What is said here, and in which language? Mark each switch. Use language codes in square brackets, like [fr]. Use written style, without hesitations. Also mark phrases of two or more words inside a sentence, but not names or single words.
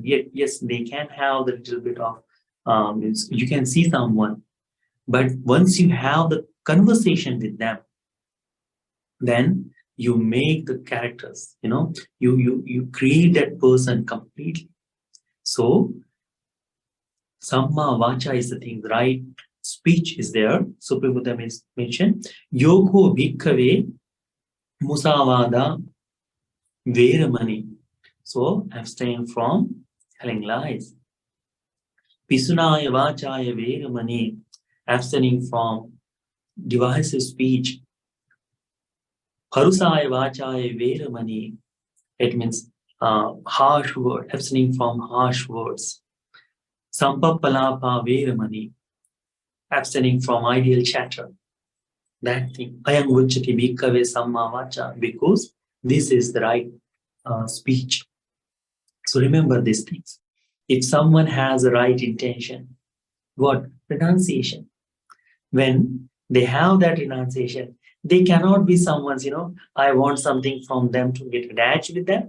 [en] Yet, yes, they can have the little bit of, you can see someone, but once you have the conversation with them, then you make the characters, you create that person completely. So Samma vacha is the thing, right? Speech is there. Supreme Buddha mentioned, [pi] Yoko bhikkhave musavada veramani. [en] So abstain from telling lies. [pi] Pisunaya vachaya veramani. [en] Abstaining from divisive speech. [pi] Parusaya vachaya veramani. [en] It means harsh word, abstaining from harsh words. [pi] Sampapalapa veramani. [en] Abstaining from ideal chatter. That thing. [pi] Ayam uchati bhikkhave samma vacha. [en] Because this is the right speech. So remember these things. If someone has a right intention, what? Renunciation. When they have that renunciation, they cannot be someone's, I want something from them to get attached with them.